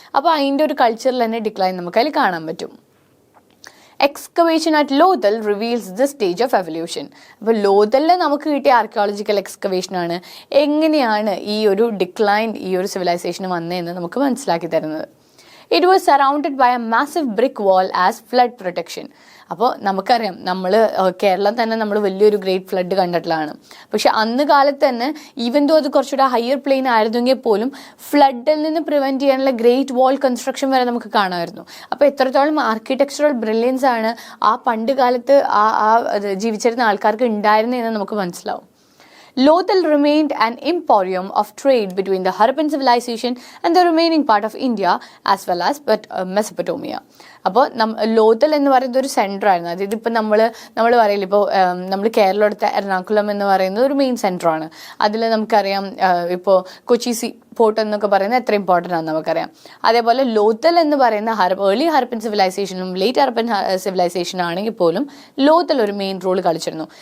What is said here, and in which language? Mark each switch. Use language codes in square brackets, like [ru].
[ml] അപ്പോൾ അതിൻ്റെ ഒരു കൾച്ചറിൽ തന്നെ ഡിക്ലൈൻ നമുക്ക് അതിൽ കാണാൻ പറ്റും. [en] Excavation at Lothal reveals the stage of evolution. [ml] അപ്പോൾ ലോഥലിൽ നമുക്ക് കിട്ടിയ ആർക്കിയോളജിക്കൽ എക്സ്കവേഷനാണ് എങ്ങനെയാണ് ഈ ഒരു ഡിക്ലൈൻ ഈ ഒരു സിവിലൈസേഷൻ വന്നതെന്ന് നമുക്ക് മനസ്സിലാക്കി തരുന്നത്. [en] It was surrounded by a massive brick wall as flood protection. [ml] അപ്പോൾ നമുക്കറിയാം കേരളം തന്നെ നമ്മൾ വലിയൊരു ഗ്രേറ്റ് ഫ്ലഡ് കണ്ടിട്ടുള്ളതാണ്. പക്ഷെ അന്ന് കാലത്ത് തന്നെ ഈവൻ ദോ അത് കുറച്ചുകൂടെ ഹയർ പ്ലെയിൻ ആയിരുന്നെങ്കിൽ പോലും ഫ്ലഡിൽ നിന്ന് പ്രിവെൻറ്റ് ചെയ്യാനുള്ള ഗ്രേറ്റ് വാൾ കൺസ്ട്രക്ഷൻ വരെ നമുക്ക് കാണാമായിരുന്നു. അപ്പോൾ എത്രത്തോളം ആർക്കിടെക്ചറൽ ബ്രില്യൻസ് ആണ് ആ പണ്ട് കാലത്ത് ജീവിച്ചിരുന്ന ആൾക്കാർക്ക് ഉണ്ടായിരുന്നതെന്ന് നമുക്ക് മനസ്സിലാവും. [en] Lothal remained an emporium of trade between the Harappan civilization and the remaining part of India as well as Mesopotamia. [ml] അപ്പോൾ ലോഥൽ എന്ന് പറയുന്നത് ഒരു സെൻറ്റർ ആയിരുന്നു. അതായത് ഇപ്പം നമ്മൾ പറയില്ല, ഇപ്പോൾ നമ്മൾ കേരളം എടുത്ത എറണാകുളം എന്ന് പറയുന്നത് ഒരു മെയിൻ സെൻറ്ററാണ്. അതിൽ നമുക്കറിയാം ഇപ്പോൾ കൊച്ചി പോർട്ട് എന്നൊക്കെ പറയുന്നത് എത്ര ഇമ്പോർട്ടൻ്റ് ആണെന്ന് നമുക്കറിയാം. അതേപോലെ ലോഥൽ എന്ന് പറയുന്ന early Harappan സിവിലൈസേഷനും late Harappan civilisation ആണെങ്കിൽ പോലും ലോഥൽ ഒരു മെയിൻ റോൾ കളിച്ചിരുന്നു.